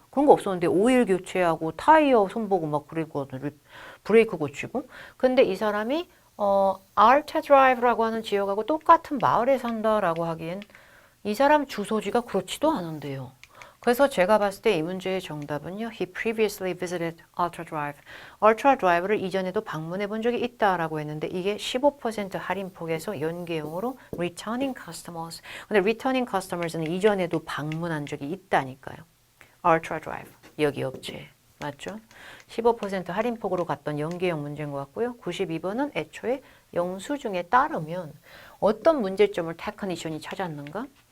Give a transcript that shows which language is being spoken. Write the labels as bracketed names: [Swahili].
[Korean] 그런 거 없었는데 오일 교체하고 타이어 손보고 막 그리고 브레이크 고치고. 근데 이 사람이 알타 드라이브라고 하는 지역하고 똑같은 마을에 산다라고 하기엔 이 사람 주소지가 그렇지도 않은데요. 그래서 제가 봤을 때 이 문제의 정답은요. [English] He previously visited Ultra Drive. [Korean] Ultra Drive를 이전에도 방문해 본 적이 있다라고 했는데 이게 15% 할인폭에서 연계형으로 [English] returning customers. [Korean] 근데 [English] returning customers [Korean] 는 이전에도 방문한 적이 있다니까요. Ultra Drive. 여기 업체. 맞죠? 15% 할인폭으로 갔던 연계형 문제인 것 같고요. 92번은 애초에 영수증에 따르면 어떤 문제점을 테크니션이 찾았는가?